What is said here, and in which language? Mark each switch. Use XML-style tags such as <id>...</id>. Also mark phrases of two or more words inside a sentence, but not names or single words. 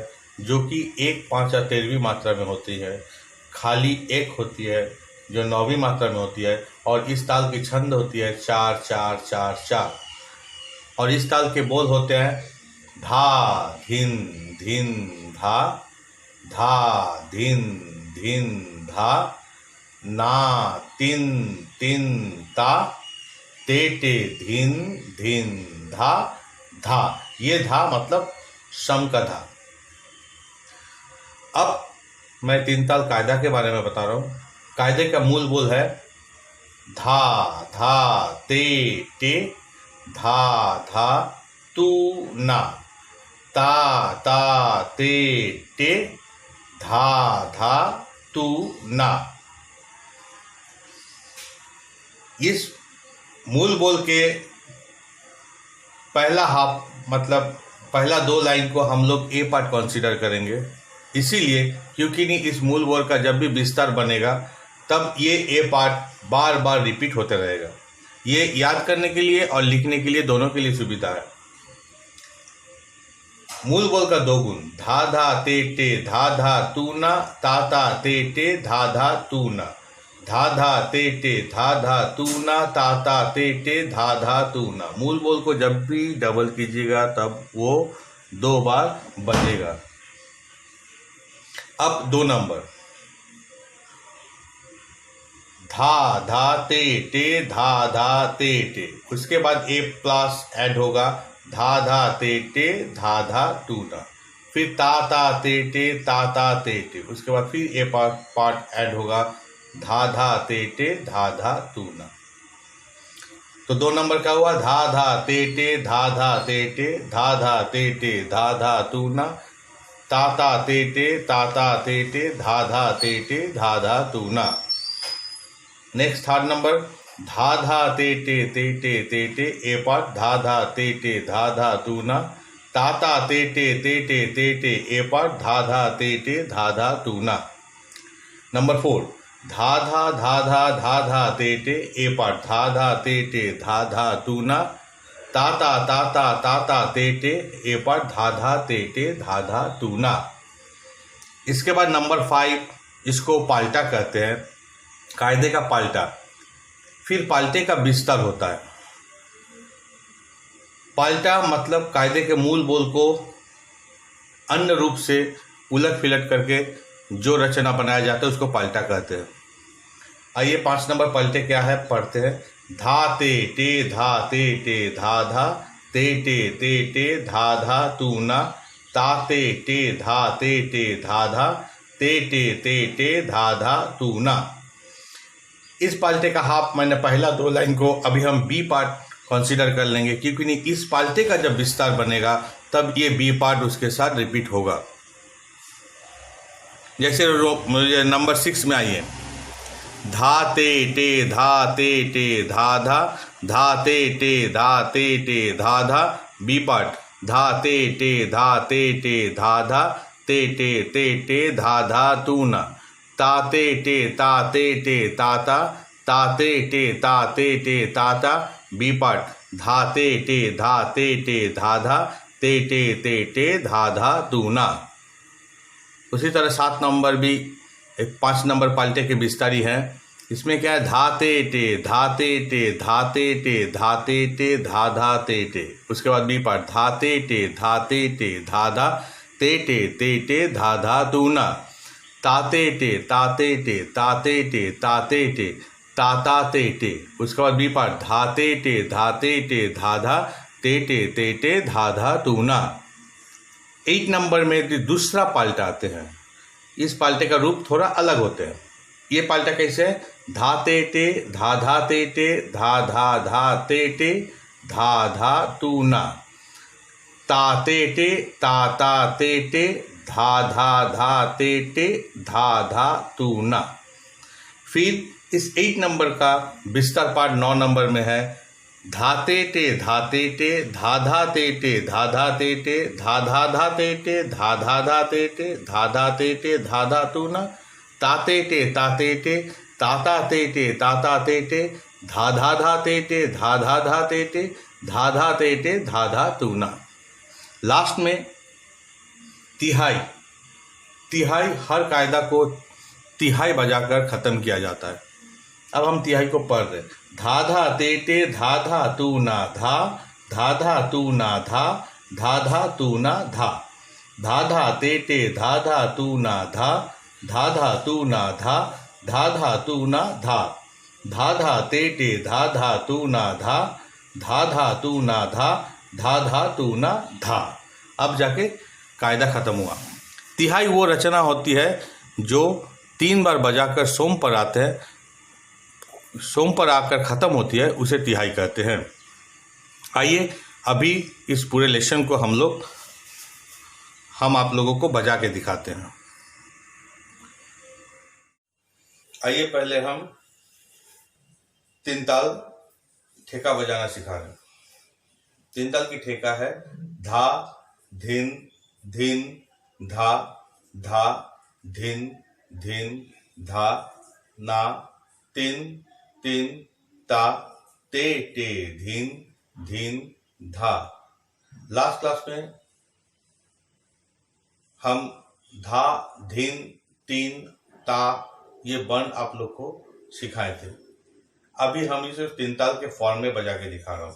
<hi>जो कि 1, 5 या 13वीं मात्रा में होती है, खाली 1 होती है जो 9वीं मात्रा में होती है और इस ताल की छंद होती है 4 4 4 4 और इस ताल के बोल होते हैं धा धिन धिन धा, धा धिन धिन धा, ना तिन तिन ता, ते टे धिन धिन धा धा। ये धा मतलब सम का धा। अब मैं 3 ताल कायदा के बारे में बता रहा हूँ। कायदे का मूल बोल है धा धा ते टे, धा धा तू ना, ता ता ते टे, धा धा तू ना। इस मूल बोल के पहला हाफ मतलब पहला 2 लाइन को हम लोग</hi> <en>A part consider</en> <hi>करेंगे, इसीलिए क्योंकि नहीं इस मूल बोल का जब भी विस्तार बनेगा तब ये</hi> <en>A part</en> <hi>बार बार रिपीट होते रहेगा। ये याद करने के लिए और लिखने के लिए दोनों के लिए सुविधा है। मूल बोल का 2 गुण, धा धा ते टे धा धा तू ना, ता ता ते टे धा धा तू ना, धा धा ते टे धा धा तू ना, ता ता ते टे धा धा तू ना। मूल बोल को जब भी डबल कीजिएगा तब वो 2 बार बजेगा। अब 2 नंबर, धा धा ते टे धा धा ते टे, उसके बाद</hi> <en>A plus add</en> <hi>होगा, धा धा ते टे धा धा तू ना, फिर ता ता ते टे ता ता ते टे, उसके बाद फिर</hi> <en>A part add</en> <hi>होगा, धा धा ते टे धा धा तू ना। तो 2 नंबर का हुआ धा धा ते टे धा धा ते टे, धा धा ते टे धा धा तू ना, ता ता ते टे ता ता ते टे, धा धा ते टे धा धा तू ना।</hi> <en>next 3rd number,</en> <hi>धा धा ते टे ते टे</hi> <en>A part,</en> <hi>धा धा ते टे धा धा तू ना, ता ता ते टे</hi> <en>A part,</en> <hi>धा धा ते टे धा धा तू ना। नंबर 4, धा धा धा धा धा धा ते टे</hi> <en>A part,</en> <hi>धा धा ते टे धा धा तू ना, ता ता ते टे</hi> <en>A part,</en> <hi>धा धा ते टे धा धा तू ना। इसके बाद नंबर 5, इसको पाल्टा कहते हैं, कायदे का पाल्टा। फिर पाल्टे का विस्तार होता है। पाल्टा मतलब कायदे के मूल बोल को अन्य रूप से उलट फिलट करके जो रचना बनाया जाता है उसको पाल्टा कहते हैं। आइए 5 नंबर पलटे क्या है पढ़ते हैं। धा ते टे धा ते टे धा धा, ते टे धा धा तू ना, ता ते टे धा ते टे धा धा, ते टे धा धा तू ना। इस पाल्टे का हाफ मैंने पहला 2 लाइन को अभी हम</hi> <en>B part consider</en> <hi>कर लेंगे, क्योंकि नहीं इस पाल्टे का जब विस्तार बनेगा तब ये</hi> <en>B part</en> <hi>उसके साथ रिपीट होगा। जैसे नंबर 6 में आइए, धा ते टे धा ते टे धा धा, धा ते टे धा धा,</hi> <en>B part</en> <hi>धा ते टे धा ते टे धा धा, ते टे धा धा तू ना, ता ते ताता, ता ते ताता,</hi> <en>B part</en> <hi>धा ते धा धा, ते धा धा तू ना। उसी तरह 7 नंबर भी एक 5 नंबर पाल्टे के विस्तारी हैं। इसमें क्या है, धाते टे धा धा ते। उसके बाद</hi> <en>B part</en> <hi>धाते टे धा धा, ते धा धा तू ना, ताते टे ताता ते। उसके बाद</hi> <en>B part</en> <hi>धाते टे धा धा, ते धा धा तू ना। 8 नंबर में दूसरा पाल्टा आते हैं। इस पाल्टे का रूप थोड़ा अलग होते हैं। ये पाल्टा कैसे है, धाते टे धा ते धा धा तू ना, ताते टे धा धा तू ना। फिर इस 8 नंबर का विस्तार पार्ट 9 नंबर में है, धाते टे धा ते धा धा तू ना, ताते टे ताता ते धा धा तू ना। लास्ट में तिहाई हर कायदा को तिहाई बजाकर खत्म किया जाता है। अब हम तिहाई को पढ़ रहे, धा तू ना धा तू ना धा तू ना धा ते तू ना धा तू ना धा तू ना धा ते तू ना धा तू ना धा तू ना धा। अब जाके कायदा खत्म हुआ। तिहाई वो रचना होती है जो 3 बार बजाकर सोम पर आते हैं, सोम पर आकर ख़त्म होती है, उसे तिहाई कहते हैं। आइए अभी इस पूरे लेसन को हम आप लोगों को बजा के दिखाते हैं। आइए पहले हम 3 ताल ठेका बजाना सिखा रहे हैं। 3 ताल की ठेका है धा धिन धिन धा धा धिन धिन धा ना तिन तिन ता ते धिन धिन धा।</hi> <en>last class</en> <hi>में हम धा धिन तीन ता ये वर्ण आप लोग को सिखाए थे। अभी हम इसे 3 ताल के फॉर्म में बजा के दिखा रहा हूं।</hi>